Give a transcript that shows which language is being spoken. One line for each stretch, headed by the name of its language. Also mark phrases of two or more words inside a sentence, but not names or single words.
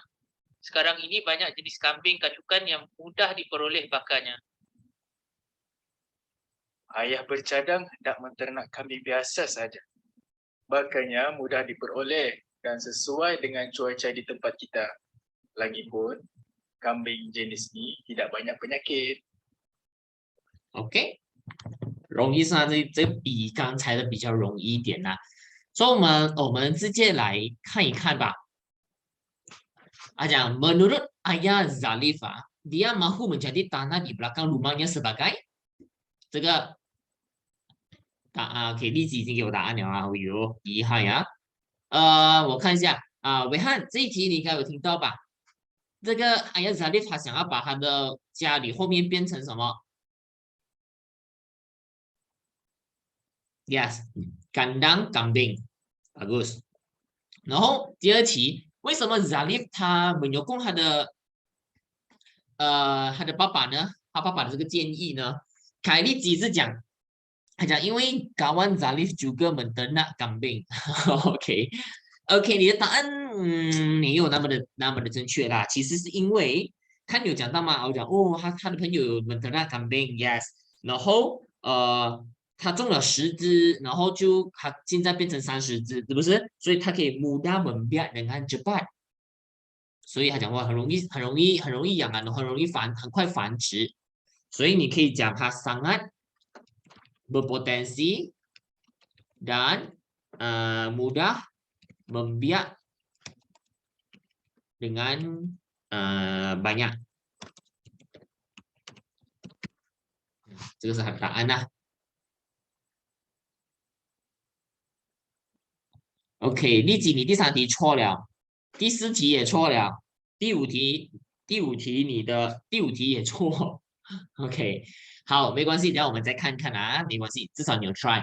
Malay: Sekarang ini banyak jenis kambing kacukan yang mudah diperoleh pakannya. Ayah bercadang hendak menternak kambing biasa saja. Pakannya mudah diperoleh dan sesuai dengan cuaca di tempat kita. Lagipun, kambing jenis ni tidak banyak penyakit.
Chinese: OK，容易上这比刚才的比较容易一点啦。所以我们直接来看一看吧。讲
Malay: menurut ayah Zalif dia mahu menjadi tanah di belakang rumahnya sebagai
Chinese: 这个OK，例子已经给我答案了啊，哎呦，遗憾呀。我看一下伟汉这一题你应该有听到吧？这个ayah Zalif 他想要把他的家里后面变成什么 ？Yes，
Malay: kandang kambing，
Chinese: bagus。然后第二题，为什么 Zalif 他menyokong他的爸爸呢？他爸爸的这个建议呢？凯利几是讲，他讲因为
Malay: kawan Zalif juga menternak kambing
Chinese: 。OK， 你的答案没有那么的正确啦。其实是因为看你有讲到吗？我讲哦，他的朋友有
Malay: menternak kambing，
Chinese: yes，然后他种了10只，然后他现在变成30只，是不是？所以他可以
Malay: mudah membiak dengan cepat。
Chinese: 所以他讲话很容易养啊，很容易很快繁殖。所以你可以讲它
Malay: sangat berpotensi dan mudah membiak dengan banyak。
Chinese: 这个是答案啦。OK， 丽姐，你第3题错了，第4题也错了，第五题你的第5题也错。OK， 好，没关系，等下我们再看看啊，没关系，至少你有 try。